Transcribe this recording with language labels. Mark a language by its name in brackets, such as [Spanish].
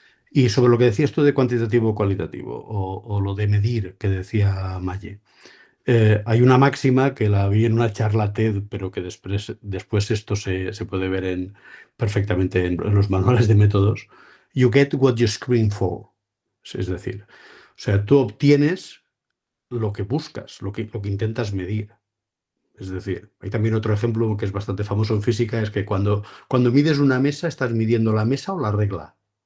[Spanish] Y sobre lo que decías tú de cuantitativo o cualitativo, o lo de medir que decía Maye. Hay una máxima que la vi en una charla TED, pero que después esto se puede ver perfectamente en los manuales de métodos. [English] You get what you screen for. [Spanish] Es decir, o sea, tú obtienes lo que buscas, lo que intentas medir. Es decir, hay también otro ejemplo que es bastante famoso en física, es que cuando mides una mesa, ¿estás midiendo la mesa o la regla?